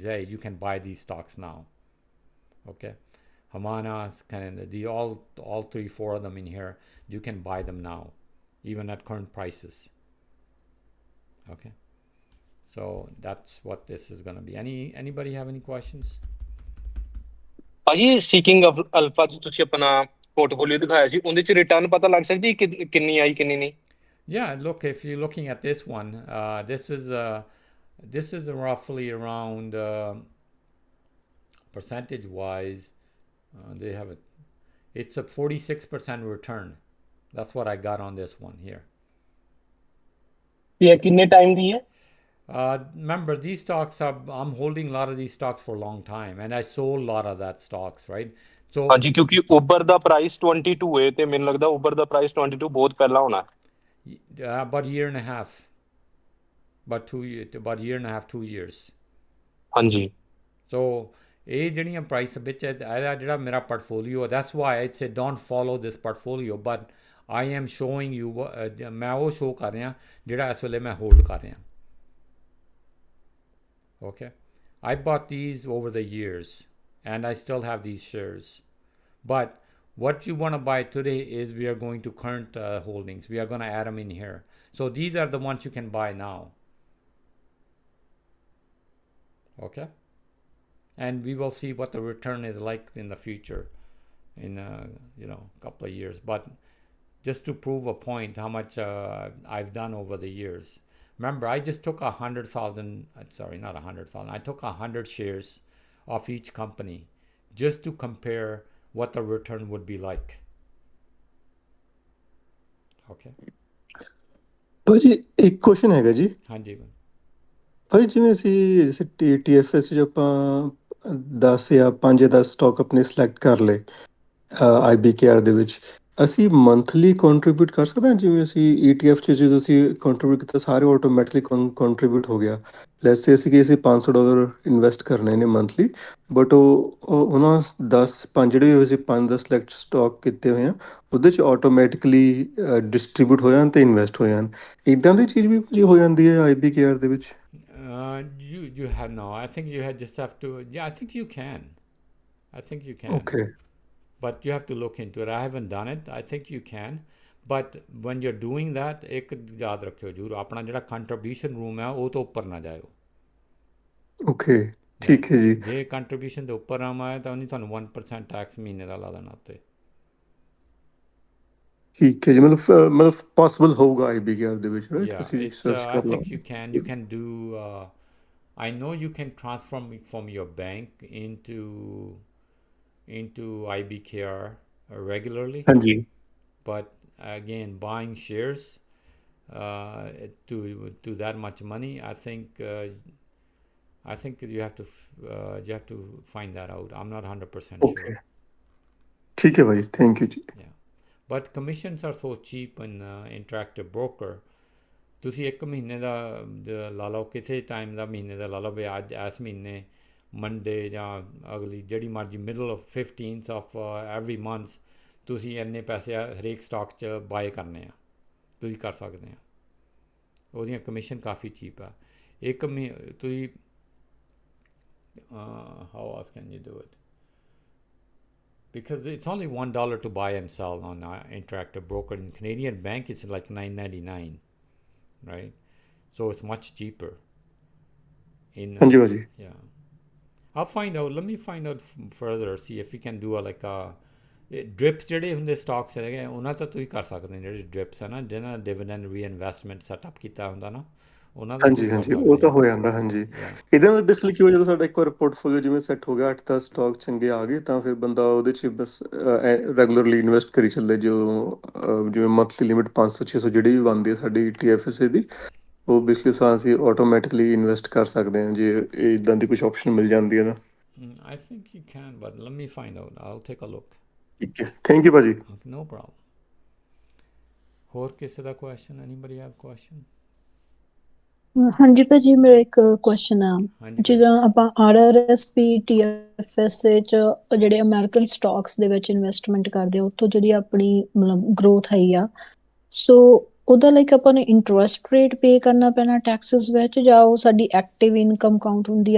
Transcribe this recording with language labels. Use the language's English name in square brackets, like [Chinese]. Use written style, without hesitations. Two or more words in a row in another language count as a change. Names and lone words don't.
[English] Hey, you can buy these stocks now. Okay, Hamana, kind of the all three, four of them in here. You can buy them now, even at current prices. Okay, so that's what this is gonna be. Anybody have any questions? [Punjabi] ਭਾਜੀ ਸੀਕਿੰਗ ਅਲਫਾ ਚ ਤੁਸੀਂ ਆਪਣਾ ਪੋਰਟਫੋਲੀਓ ਦਿਖਾਇਆ ਸੀ ਉਹਦੇ ਚ ਰਿਟਰਨ ਪਤਾ ਲੱਗ ਸਕਦੀ ਕਿੰਨੀ ਆਈ ਕਿੰਨੀ ਨਹੀਂ? [English] Yeah, look, if you're looking at this one, this is roughly around percentage wise. They have it. It's a 46% return. That's what I got on this one here. [Punjabi] ਇਹ ਕਿੰਨੇ ਟਾਈਮ ਦੀ ਹੈ? [English] Remember, these stocks are, I'm holding a lot of these stocks for a long time, and I sold a lot of that stocks, right? So [Punjabi] ਹਾਂਜੀ ਕਿਉਂਕਿ ਉਬਰ ਦਾ ਪ੍ਰਾਈਸ 22 ਹੈ ਤੇ ਮੈਨੂੰ ਲੱਗਦਾ ਉਬਰ ਦਾ ਪ੍ਰਾਈਸ 22 ਬਹੁਤ ਪਹਿਲਾਂ ਹੋਣਾ। [English] about a year and a half, about a year and a half, 2 years. [Punjabi] ਹਾਂਜੀ So ਇਹ ਜਿਹੜੀਆਂ ਪ੍ਰਾਈਸ ਵਿੱਚ ਇਹਦਾ ਜਿਹੜਾ ਮੇਰਾ portfolio, [English] that's why I say don't follow this portfolio, but I am showing you [Punjabi] ਮੈਂ ਉਹ show ਕਰ ਰਿਹਾ ਜਿਹੜਾ ਇਸ ਵੇਲੇ ਮੈਂ hold ਕਰ ਰਿਹਾ. [English] Okay, I bought these over the years and I still have these shares, but what you want to buy today is we are going to current holdings. We are going to add them in here. So these are the ones you can buy now. Okay, and we will see what the return is like in the future in a couple of years. But just to prove a point how much I've done over the years. Remember, I just took 100,000, sorry, not 100,000, I took 100 shares of each company just to compare what the return would be like. Okay. [Punjabi] ਭਾਜੀ ਇੱਕ ਕੁਐਸਚਨ ਹੈਗਾ ਜੀ। ਹਾਂਜੀ ਭਾਜੀ ਜਿਵੇਂ ਅਸੀਂ TFS 'ਚ ਆਪਾਂ 10 ਜਾਂ 5 ਜਾਂ 10 ਸਟਾਕ ਆਪਣੇ ਸਿਲੈਕਟ ਕਰ ਲਏ IBKR ਦੇ ਵਿੱਚ, ਅਸੀਂ [English] monthly contribute [Punjabi] ਕਰ ਸਕਦੇ ਹਾਂ? ਜਿਵੇਂ ਅਸੀਂ ETF 'ਚ ਜਦੋਂ ਅਸੀਂ ਕੰਟਰੀਬਿਊਟ ਕੀਤਾ ਸਾਰੇ [English] automatically contribute [Punjabi] ਹੋ ਗਿਆ। [English] let's say [Punjabi] ਅਸੀਂ ਕਿ ਅਸੀਂ $500 ਇਨਵੈਸਟ ਕਰਨੇ ਨੇ ਮੰਥਲੀ, ਬਟ ਉਹਨਾਂ 5 ਜਿਹੜੇ ਹੋਏ ਅਸੀਂ 5-10 [English] select stock [Punjabi] ਕੀਤੇ ਹੋਏ ਆ ਉਹਦੇ 'ਚ [English] automatically distribute [Punjabi] ਹੋ ਜਾਣ ਅਤੇ ਇਨਵੈਸਟ ਹੋ ਜਾਣ, ਇੱਦਾਂ ਦੀ ਚੀਜ਼ ਵੀ ਭਾਜੀ ਹੋ ਜਾਂਦੀ ਹੈ IBKR ਦੇ ਵਿੱਚ? [English] you have no, I think you just have to, yeah, I think you can. I think you can. ਓਕੇ But you have to look into it. I haven't done it. I think you can. But when you're doing that, [Punjabi] ਇੱਕ ਯਾਦ ਰੱਖਿਓ ਜਰੂਰ ਆਪਣਾ ਜਿਹੜਾ [English] contribution room [Punjabi] ਹੈ ਉਹ ਤੋਂ ਉੱਪਰ ਨਾ ਜਾਇਓ. [English] ਓਕੇ Right? [Punjabi] ਠੀਕ ਹੈ ਜੀ। ਜੇ ਕੰਟਰੀਬਿਊਸ਼ਨ ਦੇ ਉੱਪਰ ਆਇਆ ਤਾਂ ਉਹਨੇ ਤੁਹਾਨੂੰ 1% ਟੈਕਸ ਮਹੀਨੇ ਦਾ ਲਾ ਦੇਣਾ ਉੱਤੇ. ਠੀਕ ਹੈ ਜੀ, ਮਤਲਬ ਪੋਸੀਬਲ ਹੋਊਗਾ IBKR ਦੇ ਵਿੱਚ, ਰਾਈਟ? [English] Yeah, [Punjabi] ਅਸੀਂ [English] it's [Punjabi] ਸਰਚ [English] I [Punjabi] ਕਰ [English] think you [Punjabi] ਲਵਾਂਗੇ। [English] can do I know you can transfer from your bank into IBKR regularly, [Punjabi] ਹਾਂਜੀ [English] but again, buying shares to that much money, I think you have to find that out. I'm not 100% ਓਕੇ, sure. [Punjabi] ਠੀਕ ਹੈ ਭਾਜੀ, [English] thank you [Punjabi] ਜੀ। [English] Yeah, but commissions are so cheap in interactive broker. [Punjabi] ਤੁਸੀਂ ਇੱਕ ਮਹੀਨੇ ਦਾ ਲਾ ਲਓ, ਕਿਸੇ ਟਾਈਮ ਦਾ ਮਹੀਨੇ ਦਾ ਲਾ ਲਓ ਵੀ ਅੱਜ ਇਸ ਮਹੀਨੇ ਮੰਡੇ ਜਾਂ ਅਗਲੀ ਜਿਹੜੀ ਮਰਜ਼ੀ [English] middle of 15th of every month [Punjabi] ਤੁਸੀਂ ਇੰਨੇ ਪੈਸੇ ਹਰੇਕ ਸਟਾਕ 'ਚ ਬਾਏ ਕਰਨੇ ਆ, ਤੁਸੀਂ ਕਰ ਸਕਦੇ ਆ। ਉਹਦੀਆਂ ਕਮਿਸ਼ਨ ਕਾਫੀ ਚੀਪ ਆ। ਇੱਕ ਤੁਸੀਂ [English] how else can you do it? Because it's only $1 to buy and sell on interactive broker. In Canadian bank, it's like $9.99, right? So it's much cheaper. [Punjabi] ਹਾਂਜੀ ਭਾਜੀ। [English] Yeah, I'll find out. Let me find out further. See if we can do [Punjabi] ਡ੍ਰਿਪਸ ਜਿਹੜੇ ਹੁੰਦੇ ਸਟਾਕਸ ਹੈਗੇ ਉਹਨਾਂ ਤਾਂ ਤੁਸੀਂ ਕਰ ਸਕਦੇ ਹੋ। ਜਿਹੜੇ ਡ੍ਰਿਪਸ ਹੈ ਨਾ, ਜਿਹਨਾਂ [English] dividend reinvestment setup [Punjabi] ਕੀਤਾ ਹੁੰਦਾ ਨਾ, ਉਹਨਾਂ ਦਾ ਹਾਂਜੀ ਤੁਸੀਂ ਕਰ ਹਾਂਜੀ, ਉਹ ਸਕਦੇ ਤਾਂ ਆ। ਹੋ ਜਾਂਦਾ। ਹਾਂਜੀ, [English] ਯਾ [Punjabi] ਇਹਦੇ ਨਾਲ ਬੇਸਿਕਲੀ ਕੀ ਹੋ, ਜਦੋਂ ਸਾਡਾ ਇੱਕ ਵਾਰ ਪੋਰਟਫੋਲੀਓ ਜਿਵੇਂ ਸੈੱਟ ਹੋ ਗਿਆ, 8-10 ਸਟਾਕ ਚੰਗੇ ਆ ਗਏ, ਤਾਂ ਫਿਰ ਬੰਦਾ ਉਹਦੇ 'ਚ ਬਸ [English] regularly invest [Punjabi] ਕਰੀ ਚੱਲਦੇ। ਜੋ ਜਿਵੇਂ [English] monthly limit [Punjabi] 500-600 ਜਿਹੜੀ ਵੀ ਬਣਦੀ ਹੈ ਸਾਡੀ TFSA ਦੀ, ਉਹ ਬੇਸਿਕਲੀ ਅਸੀਂ [English] automatically invest [Punjabi] ਕਰ ਸਕਦੇ ਹਾਂ ਜੇ ਇੱਦਾਂ ਦੀ ਕੁਝ ਆਪਸ਼ਨ ਮਿਲ ਜਾਂਦੀ ਹੈ ਨਾ। [English] I think you can, but let me find out. I'll take a look. [Punjabi] ਠੀਕ ਹੈ, [English] thank you [Punjabi] ਭਾਜੀ। [English] Okay, no problem. [Punjabi] ਹੋਰ ਕਿਸੇ ਦਾ ਕੁਐਸਚਨ? [English] anybody have question? [Punjabi] ਹਾਂਜੀ ਭਾਜੀ, ਮੇਰਾ ਇੱਕ ਕੁਐਸਚਨ ਆ। ਹਾਂਜੀ ਭਾਈ। ਜਿੱਦਾਂ ਆਪਾਂ RRSP TFSA 'ਚ ਜਿਹੜੇ [English] American stocks [Punjabi] ਦੇ ਵਿੱਚ ਇਨਵੈਸਟਮੈਂਟ ਕਰਦੇ ਆ, ਉੱਥੋਂ ਜਿਹੜੀ ਆਪਣੀ ਮਤਲਬ ਗਰੋਥ ਆਈ ਆ, ਸੋ ਉਹਦਾ ਲਾਈਕ ਆਪਾਂ ਨੂੰ [English] interest rate [Punjabi] ਪੇ ਕਰਨਾ ਪੈਣਾ ਟੈਕਸਿਸ ਵਿੱਚ, ਜਾਂ ਉਹ ਸਾਡੀ [English] active income [Punjabi] ਕਾਊਂਟ ਹੁੰਦੀ ਆ?